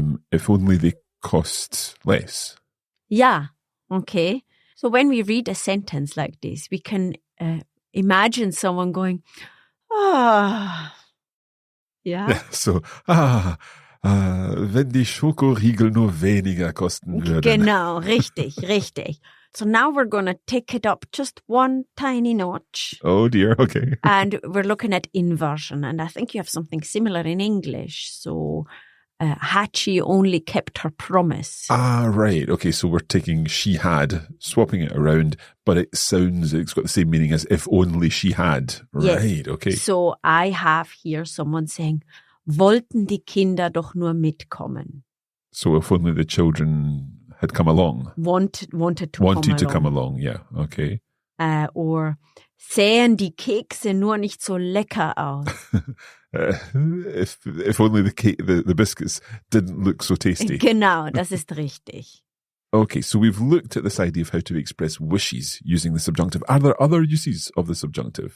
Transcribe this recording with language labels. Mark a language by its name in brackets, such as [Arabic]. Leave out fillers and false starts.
[English] If only they cost less. [German] Ja, okay. [English] So when we read a sentence like this, we can imagine someone going, ah. [German] Ja. So, wenn die Schokoriegel nur weniger kosten würden. Genau, richtig. [English] So now we're going to take it up just one tiny notch. Oh dear, okay. And we're looking at inversion. And I think you have something similar in English. So had she only kept her promise. Ah, right. Okay, so we're taking she had, swapping it around, but it's got the same meaning as if only she had. Yes. Right, okay. So I have here someone saying, [German] wollten die Kinder doch nur mitkommen. [English] So if only the children had come along. Wanted to come along, yeah, okay. [German] Or sähen die Kekse nur nicht so lecker aus. [English] If only the biscuits didn't look so tasty. [German] Genau, das ist richtig. [English] Okay, so we've looked at this idea of how to express wishes using the subjunctive. Are there other uses of the subjunctive?